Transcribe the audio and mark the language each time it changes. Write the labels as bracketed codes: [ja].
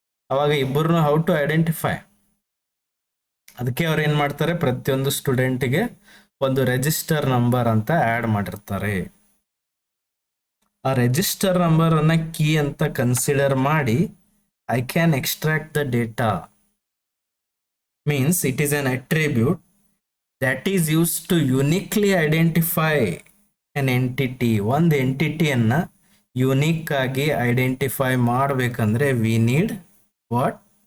[kn] ಅವಾಗ ಇಬ್ಬರನ್ನು [en] How to identify? [kn] ಅದಕ್ಕೆ ಅವ್ರು ಏನ್ ಮಾಡ್ತಾರೆ, ಪ್ರತಿಯೊಂದು ಸ್ಟೂಡೆಂಟ್ಗೆ ಒಂದು ರಿಜಿಸ್ಟರ್ ನಂಬರ್ ಅಂತ ಆಡ್ ಮಾಡಿರ್ತಾರೆ. ಆ ರಿಜಿಸ್ಟರ್ ನಂಬರ್ ಅನ್ನ ಕೀ ಅಂತ ಕನ್ಸಿಡರ್ ಮಾಡಿ [en] I can extract the data. Means it is an attribute that is used to uniquely identify an entity. [kn] ಒಂದು ಎಂಟಿಟಿಯನ್ನ ಯುನಿಕ್ ಆಗಿ ಐಡೆಂಟಿಫೈ ಮಾಡಬೇಕಂದ್ರೆ [en] We need what?